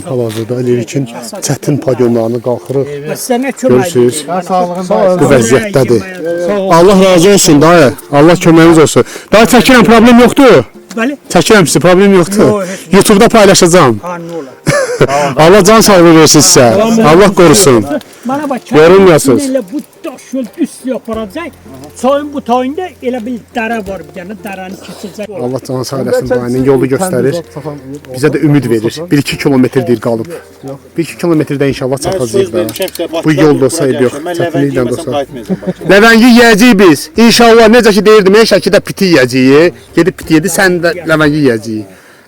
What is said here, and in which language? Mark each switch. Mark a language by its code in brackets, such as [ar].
[az] Hal-hazırda Lerikin çətin podyumlarını qalxırıq. Görürsünüz, bu vəziyyətdədir. Allah razı olsun dayı. Allah köməyiniz olsun. Dayı çəkirəm, problem yoxdur. Çəkirəm sizi, problem yoxdur. YouTube'da paylaşacağım. Allah can sağlığı versin sizə. Allah qorusun. [tr] Bana bak, Yorulmuyorsunuz. bu daş yol üst yapılacak. [az] Soyun bu tayında elə bir dara var bir tane, daranı keçəcək. Allah can sağ eləsin, dayının yolu göstərir. Bizə də ümid verir. 1-2 kilometrdir qalıb. 1-2 kilometrdə inşallah çatacağıq da. Bu yol da olsa yox, çətinliklə də olsa. Ləvəngi yeyəcəyik biz. İnşallah necə ki deyirdim, Şəkidə piti yeyəcəyik. Gedib piti yedi, sən də ləvəngi yeyəcəyik.